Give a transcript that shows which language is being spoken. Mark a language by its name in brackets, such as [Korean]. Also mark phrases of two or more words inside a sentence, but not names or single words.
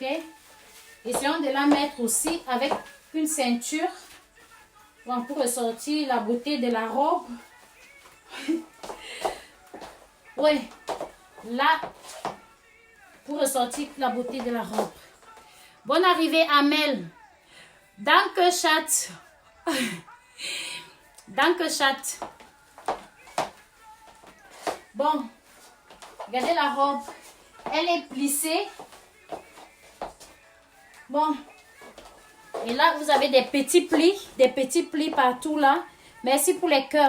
[French] Essayons de la mettre aussi avec une ceinture. Bon, pour ressortir la beauté de la robe. Oui. Là, pour ressortir la beauté de la robe. Bonne arrivée, Amel. Danke, chat. Danke, chat. Bon, regardez la robe. Elle est plissée. Bon. Et là, vous avez des petits plis partout là. Merci pour les cœurs.